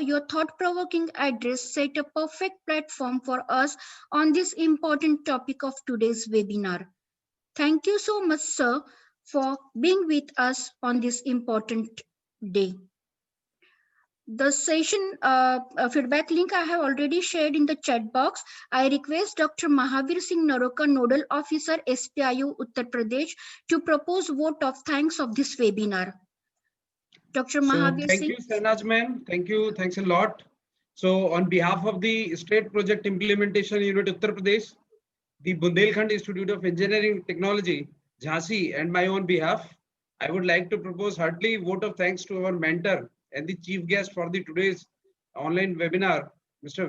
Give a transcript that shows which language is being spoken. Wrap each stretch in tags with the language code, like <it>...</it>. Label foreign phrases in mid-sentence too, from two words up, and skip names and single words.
<en>Your thought provoking address set a perfect platform for us on this important topic of today's webinar. Thank you so much, sir, for being with us on this important day. The session feedback link I have already shared in the chat box. I request Dr. Mahavir Singh Naroka, Nodal Officer, SPIU, Uttar Pradesh, to propose vote of thanks of this webinar. Dr. Mahavir Thank Singh. you, Sainaj ma'am. Thank you. Thanks a lot. So on behalf of the State Project Implementation Unit Uttar Pradesh, the Bundelkhand Institute of Engineering Technology, Jhansi, and my own behalf, I would like to propose heartily vote of thanks to our mentor and the chief guest for the today's online webinar, Mr.</en>